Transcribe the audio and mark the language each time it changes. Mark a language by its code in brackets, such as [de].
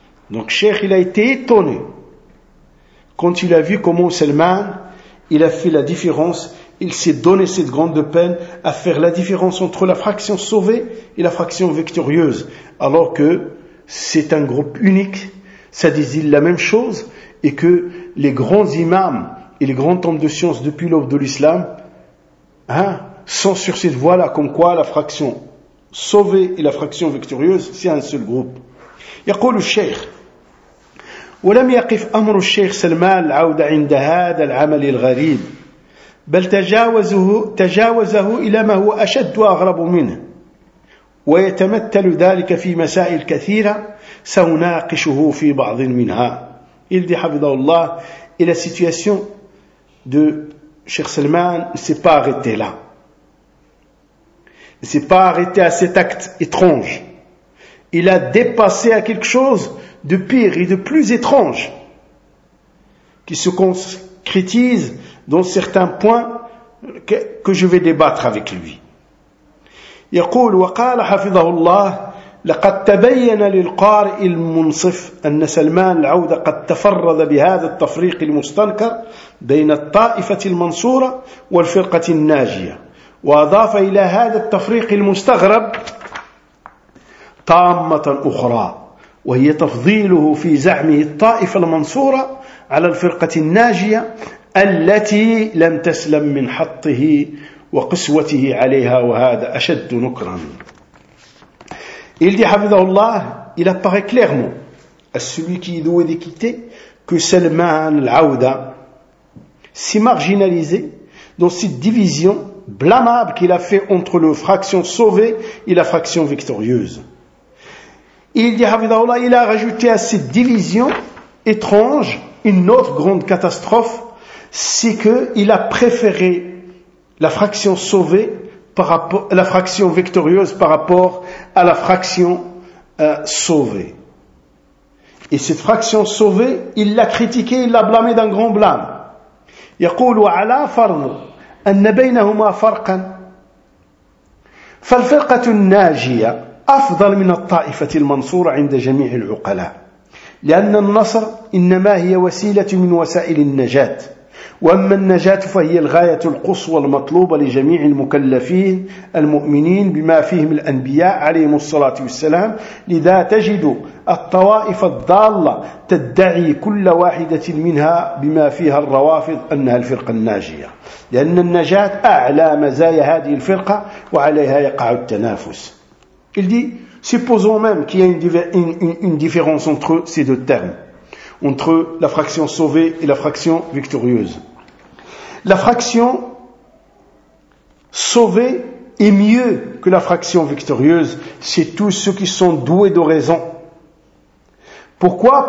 [fr] Donc, Cheikh, il a été étonné quand il a vu comment Salman, il a fait la différence, il s'est donné cette grande peine à faire la différence entre la fraction sauvée et la fraction victorieuse, alors que c'est un groupe unique, ça désigne la même chose, et que les grands imams et les grands hommes de science depuis l'aube de l'islam, hein, sont sur cette voie-là, comme quoi la fraction sauvée et la fraction victorieuse, c'est un seul groupe. [ar] يقول الشيخ ولم يقف أمر الشيخ سلمان العودة عند هذا العمل الغريب بل تجاوزه إلى ما هو أشد وأغرب منه ويتمثل ذلك في مسائل كثيرة سأناقشه في بعض منها. [fr] Il dit, [ar] حفظه الله, [fr] et la situation de Cheikh Salman ne s'est pas arrêtée là, ne s'est pas arrêtée à cet acte étrange. Il a dépassé à quelque chose de pire et de plus étrange qui se concrétise dans certains points que je vais débattre avec lui. [ar] يقول وقال حفظه الله لقد تبين للقارئ المنصف أن سلمان العودة قد تفرد بهذا التفريق المستنكر بين الطائفة المنصورة والفرقة الناجية وأضاف إلى هذا التفريق المستغرب طامة أخرى وهي تفضيله في زعمه الطائفة المنصورة على الفرقة الناجية التي لم تسلم من حطه وقسوته عليها وهذا أشد نكرا. [fr] Il dit, [ar] حفظه الله, [fr] il apparaît clairement à celui qui est doué d'équité que Salman al-Aouda s'est marginalisé dans cette division blâmable qu'il a fait entre la fraction sauvée et la fraction victorieuse. Il dit, [ar] Havidahullah, [fr] il a rajouté à cette division étrange une autre grande catastrophe, c'est qu'il a préféré la fraction sauvée par rapport à la fraction victorieuse par rapport à la fraction sauvée. Et cette fraction sauvée, il l'a critiquée, il l'a blâmée d'un grand blâme. [ar] يقول وعلى فرض أن بينهما فرقا فالفرقة الناجية أفضل من الطائفة المنصورة عند جميع العقلاء لأن النصر إنما هي وسيلة من وسائل النجاة وأما النجاة فهي الغاية القصوى المطلوبة لجميع المكلفين المؤمنين بما فيهم الأنبياء عليهم الصلاة والسلام. لذا تجد الطوائف الضالة تدعي كل واحدة منها بما فيها الروافض أنها الفرقة الناجية، لأن النجاة أعلى مزايا هذه الفرقة وعليها يقع التنافس. [fr] Supposons même qu'il y a une différence entre ces deux termes, entre la fraction sauvée et la fraction victorieuse. La fraction sauvée est mieux que la fraction victorieuse, c'est tous ceux qui sont doués de raison. Pourquoi ?